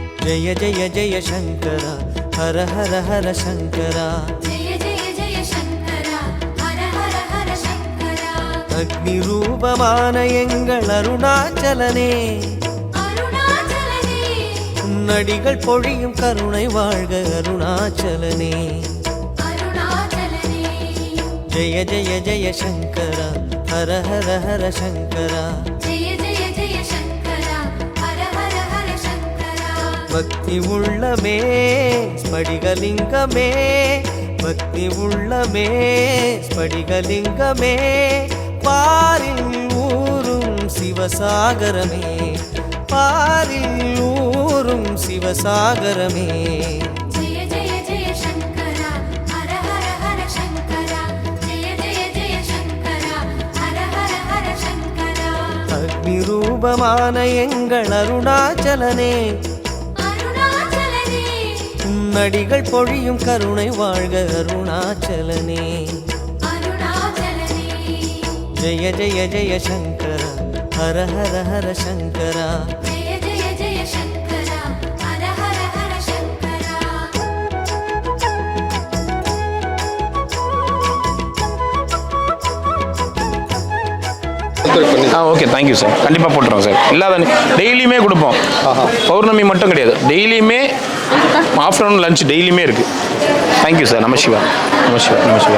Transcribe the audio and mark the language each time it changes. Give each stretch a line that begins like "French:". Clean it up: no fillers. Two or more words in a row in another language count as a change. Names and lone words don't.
Sanskrit: जय जय जय शंकर हर हर हर शंकरा जय जय जय शंकरा हर हर हर शंकरा
Tamil: அக்னி ரூபமான எங்கள் அருணாச்சலனே அருணாச்சலனே நடிகள் பொழியும் கருணை வாழ்க அருணாச்சலனே அருணாச்சலனே
Sanskrit: जय जय जय शंकरा हर हर हर शंकरा जय जय जय शंकरा हर हर हर शंकरा
Tamil: பக்தி உள்ளமே ஸ்படிகலிங்கமே பக்தி உள்ளமே ஸ்படிகலிங்கமே பாரில் ஊரும் சிவசாகரமே பாரில் ஊரும் சிவசாகரமே
Sanskrit: जय जय जय शंकरा हर हर हर शंकरा जय जय जय शंकरा हर हर हर शंकरा
Tamil: அக்னி ரூபமான எங்கள் அருணாச்சலனே அருணாச்சலனே நடிகள் பொழியும் கருணை வாழ்க அருணாச்சலனே அருணாச்சலனே
Sanskrit: जय जय जय शंकर हर हर हर शंकरा जय जय जय शंकरा हर हर हर शंकरा
English: okay thank you sir
Tamil: கண்டிப்பாக போட்டுருவோம் சார் இல்லாத டெய்லியுமே கொடுப்போம் பௌர்ணமி மட்டும் கிடையாது டெய்லியுமே
English: afternoon lunch
Tamil: டெய்லியுமே இருக்குது
English: thank you sir
Sanskrit: नम शिवा नम शिवा नम शिवा